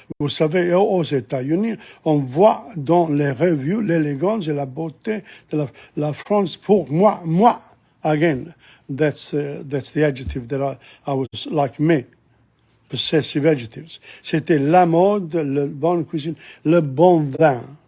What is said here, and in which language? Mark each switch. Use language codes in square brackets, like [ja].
[fr] Vous savez, aux États-Unis, on voit dans les revues l'élégance et la beauté de la France. Pour moi, [en] again, that's the adjective that I was like me. Possessive adjectives. [fr] C'était la mode, la bonne cuisine, le bon vin.